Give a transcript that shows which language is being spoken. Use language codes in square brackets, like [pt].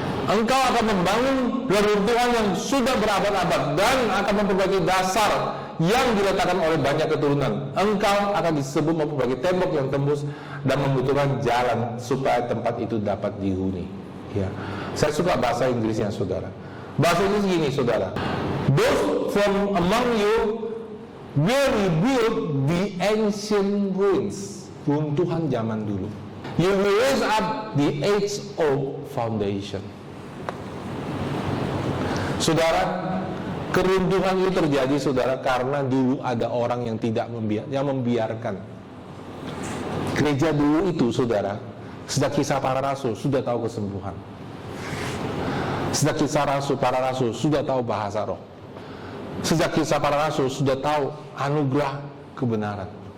[id] Engkau akan membangun reruntuhan yang sudah berabad-abad dan akan memperbaiki dasar yang diletakkan oleh banyak keturunan. Engkau akan disebut memperbaiki tembok yang tembus dan membutuhkan jalan supaya tempat itu dapat dihuni. Ya, saya suka bahasa Inggrisnya, saudara. Bahasa Inggris gini, saudara. [en] Those from among you will rebuild the ancient ruins. [id] Runtuhan zaman dulu. [en] You will raise up the age-old foundation. [id] Saudara, keruntuhan itu terjadi, saudara, karena dulu ada orang yang tidak membiarkan. Gereja dulu itu, saudara, sejak kisah para rasul sudah tahu kesembuhan. Sejak kisah para rasul sudah tahu bahasa roh. Sejak kisah para rasul sudah tahu anugerah kebenaran.